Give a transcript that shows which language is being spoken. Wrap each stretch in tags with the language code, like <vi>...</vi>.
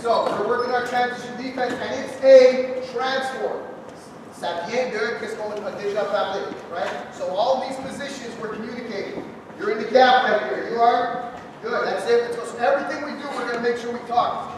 <en>So we're working our transition defense, and it's a transform.</en> <fr>Ça vient de qu'est-ce qu'on a déjà parlé, right?</fr> <en>So all these positions we're communicating. You're in the gap right here. You are? Good. That's it. So everything we do, we're going to make sure we talk.</en>